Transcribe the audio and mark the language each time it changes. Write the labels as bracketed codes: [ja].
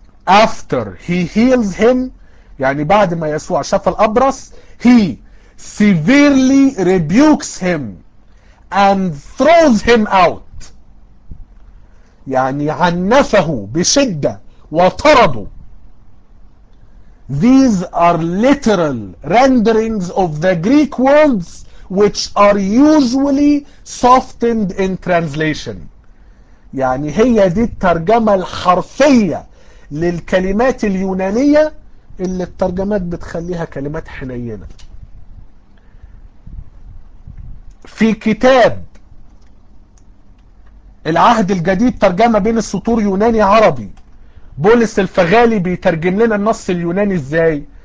[en] after he heals him, [ar] يعني بعد ما يسوع شفى الأبرص, [en] he severely rebukes him and throws him out, [ar] يعني عنفه بشدة وطردوا. [en] These are literal renderings of the Greek words which are usually softened in translation. [ar] يعني هي دي الترجمة الحرفية للكلمات اليونانية اللي الترجمات بتخليها كلمات حنينة. في كتاب العهد الجديد ترجمة بين السطور يوناني عربي, بولس الفغالي بيترجم لنا النص اليوناني ازاي.